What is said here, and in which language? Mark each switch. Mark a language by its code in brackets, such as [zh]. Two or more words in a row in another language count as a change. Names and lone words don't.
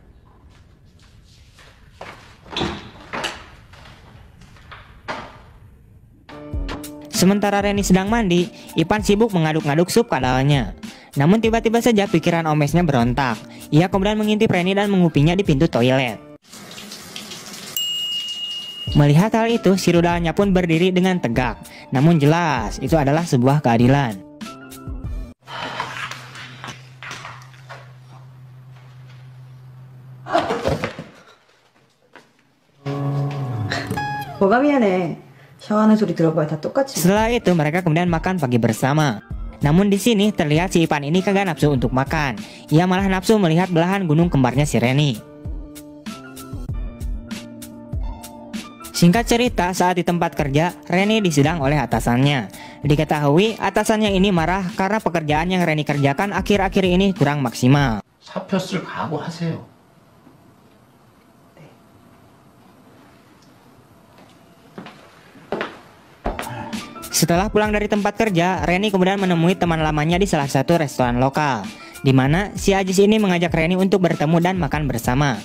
[id] Sementara Reni sedang mandi, Ipan sibuk mengaduk-ngaduk sup kadalnya. Namun tiba-tiba saja pikiran omesnya berontak. Ia kemudian mengintip Reni dan mengupinya di pintu toilet. Melihat hal itu, si rudalnya pun berdiri dengan tegak. Namun jelas, itu adalah sebuah keadilan. [ko] 뭐가 미안해. 샤워하는 소리 들어봐야 다 똑같이. [id] Setelah itu, mereka kemudian makan pagi bersama. Namun di sini terlihat si Ipan ini kagak nafsu untuk makan. Ia malah nafsu melihat belahan gunung kembarnya si Reni. Singkat cerita, saat di tempat kerja, Reni disidang oleh atasannya. Diketahui atasannya ini marah karena pekerjaan yang Reni kerjakan akhir-akhir ini kurang maksimal. 사표 쓸 각오하세요. Setelah pulang dari tempat kerja, Reni kemudian menemui teman lamanya di salah satu restoran lokal, di mana si Ajis ini mengajak Reni untuk bertemu dan makan bersama.